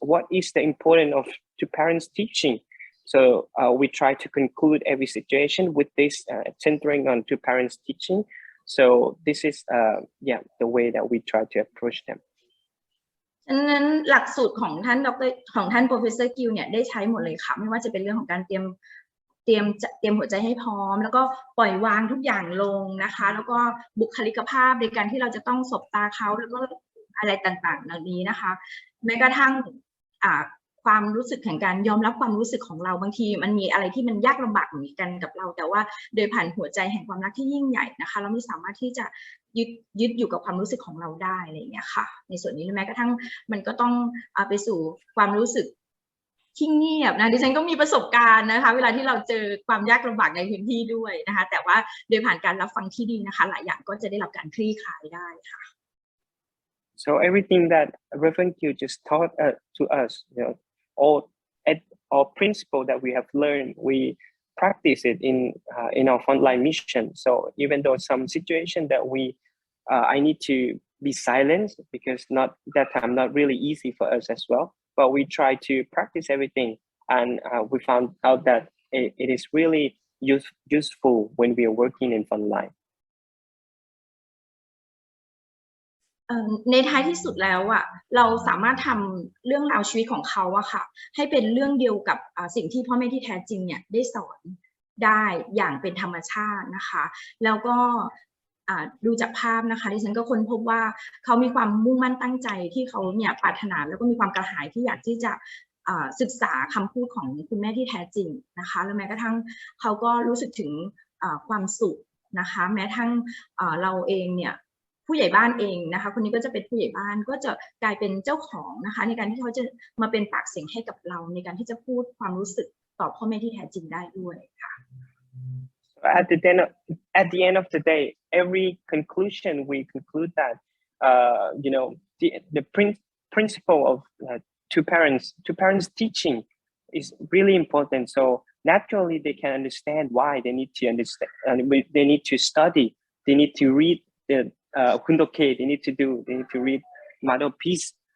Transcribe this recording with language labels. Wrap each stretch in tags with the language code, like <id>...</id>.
<en>What is the importance of to parents teaching? So we try to conclude every situation with this centering on to parents teaching. So this is the way that we try to approach them.</en> <th>ฉะนั้นหลักสูตรของท่าน Professor Gill เนี่ยได้ใช้หมดเลยค่ะไม่ว่าจะเป็นเรื่องของการเตรียมหัวใจให้พร้อมแล้วก็ปล่อยวางทุกอย่างลงนะคะแล้วก็บุคลิกภาพในการที่เราจะต้องสบตาเขาแล้วก็อะไรต่างๆเหล่านี้นะคะแม้กระทั่ง ความรู้สึกแห่งการยอมรับความรู้สึกของเราบางทีมันมีอะไรที่มันยากลำบากเหมือนกันกับเราแต่ว่าโดยผ่านหัวใจแห่งความรักที่ยิ่งใหญ่นะคะเราไม่สามารถที่จะยึดอยู่กับความรู้สึกของเราได้อะไรอย่างเงี้ยค่ะในส่วนนี้แม้กระทั่งมันก็ต้องไปสู่ความรู้สึกที่เงียบนะดิฉันก็มีประสบการณ์นะคะเวลาที่เราเจอความยากลำบากในพื้นที่ด้วยนะคะแต่ว่าโดยผ่านการรับฟังที่ดีนะคะหลายอย่างก็จะได้รับการคลี่คลายได้ค่ะ</th> <en>So everything that Reverend Q just taught to us, all principle that we have learned, we practice it in our frontline mission. So even though some situation that I need to be silent because that time not really easy for us as well, but we try to practice everything, and we found out that it is really useful when we are working in frontline.</en> <th>ในท้ายที่สุดแล้วเราสามารถทำเรื่องราวชีวิตของเขาค่ะให้เป็นเรื่องเดียวกับสิ่งที่พ่อแม่ที่แท้จริงเนี่ยได้สอนได้อย่างเป็นธรรมชาตินะคะแล้วก็ ดูจากภาพนะคะดิฉันก็ค้นพบว่าเขามีความมุ่งมั่นตั้งใจที่เขาเนี่ยปรารถนาแล้วก็มีความกระหายที่อยากที่จะศึกษาคำพูดของคุณแม่ที่แท้จริงนะคะแล้วแม้กระทั่งเขาก็รู้สึกถึงความสุขนะคะแม้ทั้งเราเองเนี่ยผู้ใหญ่บ้านเองนะคะคนนี้ก็จะเป็นผู้ใหญ่บ้านก็จะกลายเป็นเจ้าของนะคะในการที่เขาจะมาเป็นปากเสียงให้กับเราในการที่จะพูดความรู้สึกต่อพ่อแม่ที่แท้จริงได้ด้วยค่ะ</th> <en>at the end of the day, every conclusion we conclude that the principle of two parents teaching is really important. So naturally they can understand why they need to understand, they need to study, they need to read the Kundoke, they need to read Mado Peace.</en>